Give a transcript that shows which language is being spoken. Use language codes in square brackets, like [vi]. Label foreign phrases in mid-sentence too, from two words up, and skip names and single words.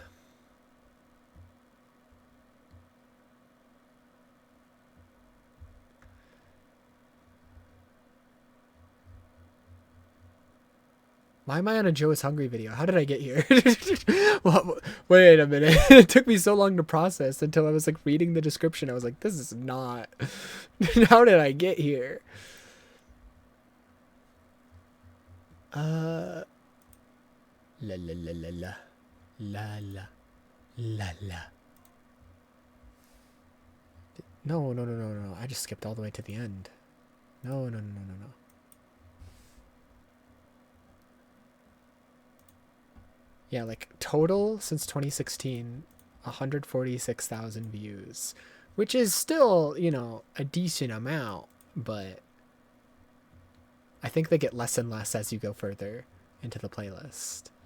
[en] Why am I on a Joe is Hungry video? How did I get here? Well, wait a minute. It took me so long to process until I was like reading the description. I was like, this is not... How did I get here? La la la la la. La la. La la. No, no, no, no, no. I just skipped all the way to the end. No, no, no, no, no, no. Yeah, like total since 2016, 146,000 views, which is still, you know, a decent amount, but I think they get less and less as you go further into the playlist.